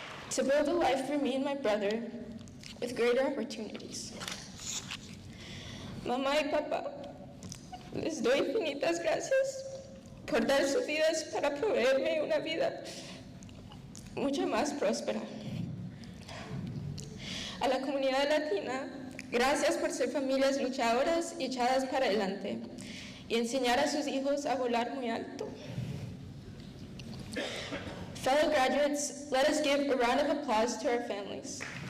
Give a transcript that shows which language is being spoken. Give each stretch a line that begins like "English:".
English: to build a life for me and my brother with greater opportunities.
Spanish: Mamá y papá, les doy infinitas gracias por dar sus vidas para proveerme una vida mucho más próspera. A la comunidad latina, gracias por ser familias luchadoras y echadas para adelante y enseñar a sus hijos a volar muy alto.
English: Fellow graduates, let us give a round of applause to our families.